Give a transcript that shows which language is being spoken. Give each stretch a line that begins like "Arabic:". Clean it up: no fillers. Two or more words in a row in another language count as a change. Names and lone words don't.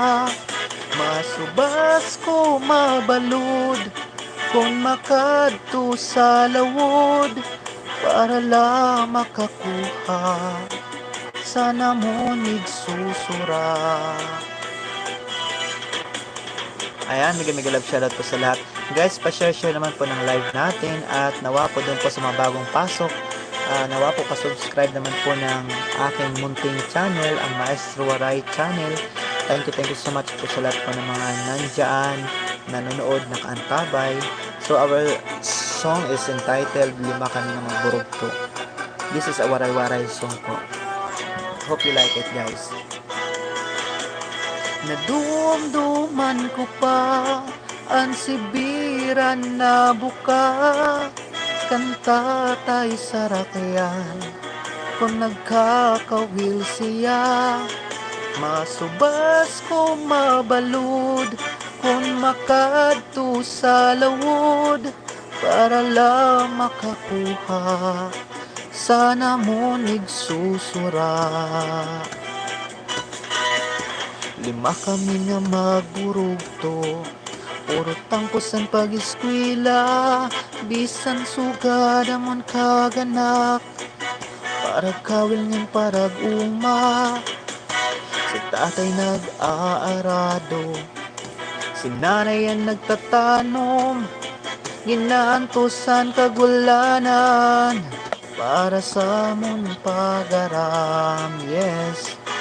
Waray: Masubas ko mabalud, kung makadto sa lawod, para lang makakuha, sana mo nigsusura.
Filipino: Ayan,
English: mega love shoutout
Filipino: po sa lahat. Guys, pa-share naman po ng live natin at nawa po doon po sa mga bagong pasok. Nawa po pa-subscribe naman po ng aking munting channel, ang Maestro Waray channel.
English: Thank you so much
Filipino: po sa lahat po ng mga nandyan, nanonood, nakaantabay.
English: So our song is entitled Lima Kami na Magburugto. This is a waray-waray song po. Hope you like it, guys.
Waray: Nadumduman ko pa ang sibiran na buka, kanta tayo sa rakyan, kung nagkakawil siya. Masubas ko mabalud, kung makadto sa lawod, para lang makakuha, sana mo nigsusura. Lima kami nga magburugto, puro tangkosan pag-eskwela, bisan sugad amon kaganak, parag kawil niyang parag uma. Si tatay nag-aarado, si nanay ang nagtatanom, ginaantusan kagulanan, para sa amon pagaram, yes.